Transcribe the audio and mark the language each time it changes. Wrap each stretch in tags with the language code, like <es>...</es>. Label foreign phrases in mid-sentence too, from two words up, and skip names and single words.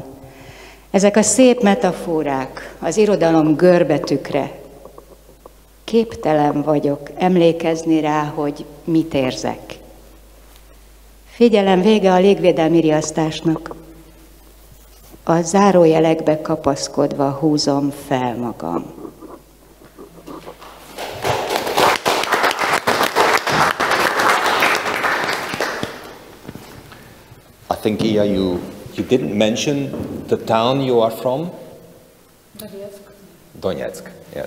<hu>Ezek a szép metaforák, az irodalom görbetükre. Képtelen vagyok emlékezni rá, hogy mit érzek. Figyelem, vége a légvédelmi riasztásnak. a zárójelekbe kapaszkodva húzom fel magam.</hu> <en>I think, Iya, you didn't mention the town you are from? Donetsk. Donetsk, yes.</en>